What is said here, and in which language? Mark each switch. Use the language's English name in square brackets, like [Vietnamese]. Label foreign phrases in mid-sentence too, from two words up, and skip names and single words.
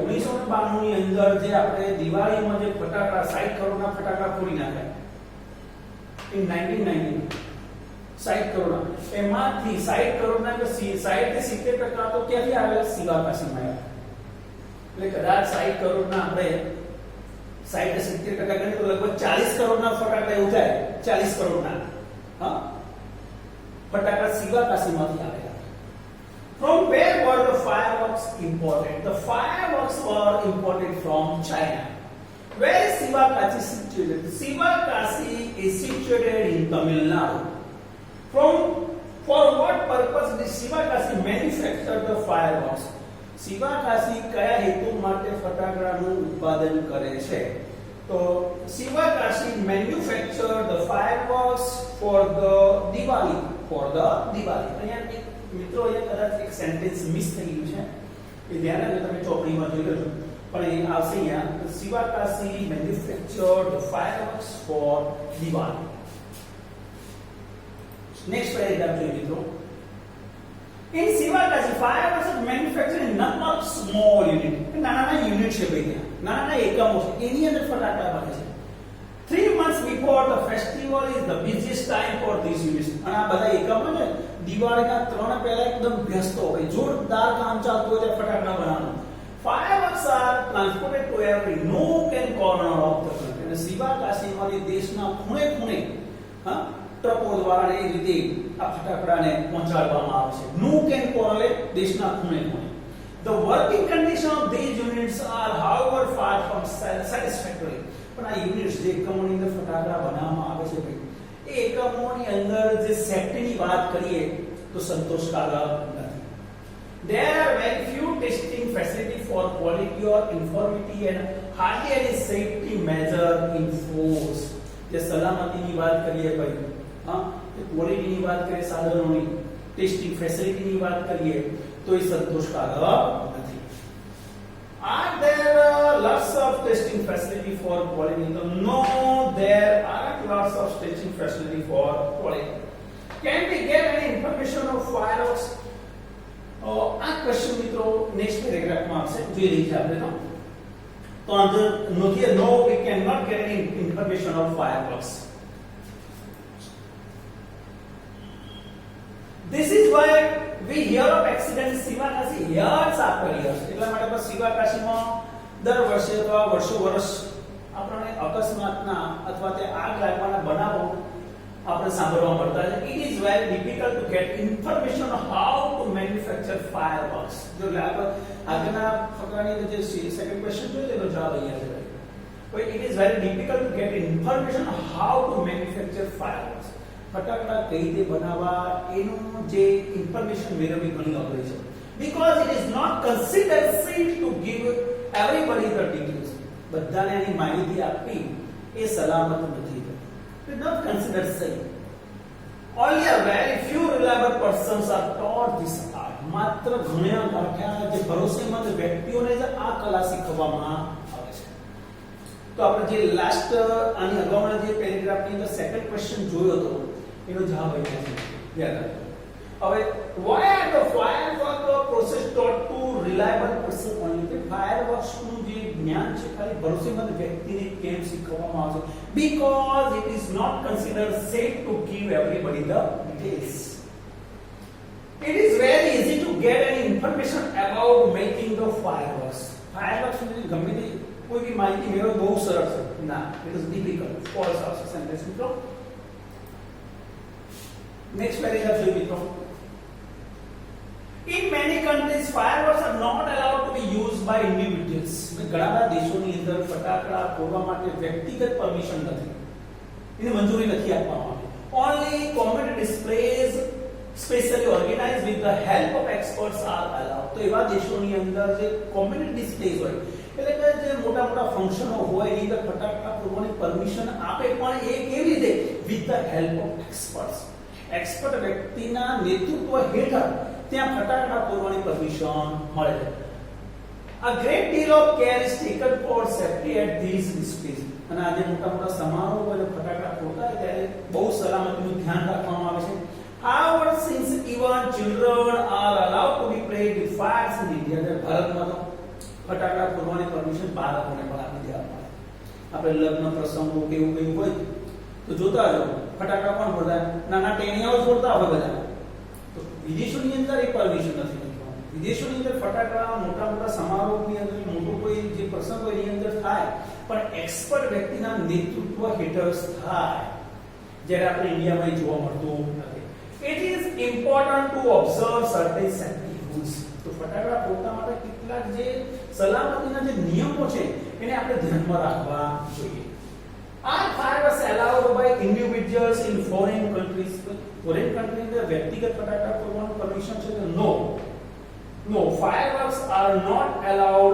[Gujarati] 1992 ની અંદર જે આપણે દિવાળીમાં જે ફટાકડા 60 કરોડના ફટાકડા ફોડી નાખ્યા in 1990 60 કરોડના એમાંથી 60 કરોડના કે 60 થી 70% તો ક્યાંથી આવેલા શિવાકાશીમાં આવ્યા એટલે કદાચ 60 કરોડના આપણે 60 થી 70% ગણીએ તો લગભગ 40 કરોડના ફટાકડા એવું થાય 40 કરોડના હા ફટાકડા શિવાકાશીમાંથી આવેલા. [English] From where were the fireworks imported? The fireworks were imported from China. Where is Sivakashi situated? Sivakashi is situated in Tamil Nadu. For what purpose did Sivakashi manufacture the fireworks? [Gujarati] Sivakashi કયા હેતુ માટે ફટાકડાનું ઉત્પાદન કરે છે? [English] તો Sivakashi manufactured the fireworks for the Diwali. [Gujarati] અહીંયા મિત્રો એ કદાચ એક [English] sentence miss [Gujarati] થઈ ગયું છે એ ધ્યાન રાખજો તમે ચોપડીમાં જોઈ લેજો પણ એ આવશે અહીંયા [English] Sivakashi manufactured the fireworks for Diwali. Next paragraph [Gujarati] જોઈએ મિત્રો. [English] In Sivakashi, fireworks are manufactured in number of small units. [Gujarati] નાના યુનિટ છે ભાઈ ત્યાં નાના એકમો છે એની અંદર ફટાકડા બને છે. [English] 3 months before the festival is the busiest time for these units. [Gujarati] અને આ બધા એકમો ને દિવાળીના 3 પહેલા એકદમ વ્યસ્ત હોય જોરદાર કામ ચાલતું હોય ફટાકડા બનાવવાનું. [English] Fireworks are transported to every nook and corner of the country. [Gujarati] અને શિવાકાશીમાંથી દેશના ખૂણે ખૂણે હા ટ્રકો દ્વારા એ રીતે આ ફટાકડાને પહોંચાડવામાં આવે છે. [English] nook and corner [Gujarati] દેશના ખૂણે ખૂણે. [English] The working condition of these units are however far from satisfactory. [Gujarati] પણ આ યુનિટ્સ જે એકમોની અંદર ફટાકડા બનાવવામાં આવે છે ભાઈ એ એકમોની અંદર જે સેફ્ટીની વાત કરીએ તો સંતોષકારક નથી. [English] There are very few testing facilities for quality or uniformity and hardly any safety measure in force. [Gujarati] જે સલામતીની વાત કરીએ ભાઈ હા એ ક્વોલિટીની વાત કરીએ સાધનોની [English] testing facility [Gujarati] વાત કરીએ તો એ સંતોષકારક નથી. [English] Are there lots of testing facility for quality? No, there aren't lots of testing facility for quality. Can we get any information of fireworks? [Gujarati] આ ક્વેશ્ચન મિત્રો [English] next paragraph [Gujarati] આવશે જોઈ લઈએ આપણે તો આન્સર [English] no we cannot get any information of fireworks. This is why we hear of accidents Sivakashi years after years. [Gujarati] એટલા માટે બસ શિવાકાશીમાં દર વર્ષે અથવા વર્ષો આપણને અકસ્માતના અથવા તે આગ લાગવાના બનાવો આપણે સાંભળવા મળતા છે. [English] It is very difficult to get information on how to manufacture fireworks. [Gujarati] જો આગળના ફકરાની અંદર જે [English] second question [Gujarati] જોઈએ તેનો જવાબ અહીંયા છે ભાઈ. [English] It is very difficult to get information on how to manufacture fireworks. [Gujarati] ફટાકડા કઈ રીતે બનાવવા એનું જે ઇન્ફોર્મેશન મેળવવી ઘણી અઘરી છે. [English] Because it is not considered safe to give everybody the details. [Gujarati] બધાને એની માહિતી આપવી એ સલામત નથી. [English] It is not considered safe. Only a very few reliable persons are taught this art. [Gujarati] માત્ર ઘણા ગાંઠ્યા જે ભરોસેમંદ વ્યક્તિઓને જ આ કલા શીખવવામાં આવે છે. તો આપણે જે લાસ્ટ આની અગાઉના જે પેરેગ્રાફની અંદર [English] second question [Gujarati] જોયો હતો એનો જવાબ અહીંયા છે યાદ રાખજો. [English] હવે why are the firework process taught to reliable person only? [Gujarati] કે fireworks નું જે જ્ઞાન છે ખાલી ભરોસેમંદ વ્યક્તિને કેમ શીખવવામાં આવે છે? [English] Because it is not considered safe to give everybody the details. It is very easy to get any information about making the fireworks. [Gujarati] Fireworks ની ગમે તે કોઈ બી માહિતી મેળવવી બહુ સરળ છે. ના, [English] it is difficult. False [Gujarati] આવશે સેન્ટેન્સ મિત્રો. [English] Next paragraph [Gujarati] જોઈએ મિત્રો. [English] In many countries fireworks are not allowed to be used by individuals. [Gujarati] ઘણા બધા દેશોની અંદર ફટાકડા ફોડવા માટે વ્યક્તિગત પરમિશન નથી. એને મંજૂરી નથી આપવામાં આવી. [English] Only community displays specially organized with the help of experts are allowed. [Gujarati] તો એવા દેશોની અંદર જે [English] community displays [Gujarati] હોય એટલે કે જે મોટા મોટા ફંક્શનો હોય એની અંદર ફટાકડા ફોડવાની પરમિશન આપે પણ એ કેવી રીતે? [English] with the help of experts. [Gujarati] એક્સપર્ટ વ્યક્તિના નેતૃત્વ હેઠળ ત્યાં ફટાકડા ફોડવાની પરમિશન મળે છે. [English] A great deal of care is taken for safety at these displays. [Gujarati] અને આજે મોટા મોટા સમારોહ અને ફટાકડા ફોડતા હોય ત્યારે બહુ સલામતીનું ધ્યાન રાખવામાં આવે છે. [English] However, since even children are allowed to be played with fires in India, [Gujarati] ભારતમાં તો ફટાકડા ફોડવાની પરમિશન બાળકોને પણ આપી દેવામાં આવે. આપણે લગ્ન પ્રસંગો કે એવું કંઈ હોય તો જોતા જો ફટાકડા કોણ ફોડતા? નાના ટેણિયાઓ ફોડતા હોય બધા. તો વિદેશોની અંદર એ પરમિશન નથી. વિદેશોની અંદર ફટાકડા મોટા મોટા સમારોહની અંદર મોટો કોઈ જે પ્રસંગ હોય એની અંદર થાય, પણ એક્સપર્ટ વ્યક્તિના નેતૃત્વ હેઠળ થાય, જ્યારે આપણે ઇન્ડિયામાં જોવા મળતું નથી. [English] It is important to observe certain safety rules. [Gujarati] તો ફટાકડા ફોડતા માટે કેટલાક જે સલામતીના જે નિયમો છે એને આપણે ધ્યાનમાં રાખવા જોઈએ. [English] Are fireworks allowed by individuals in foreign countries? foreign country [Gujarati] અંદર વ્યક્તિગત ફટાકડા ફોડવાનું પરમિશન છે? [English] નો. No, fireworks are not allowed.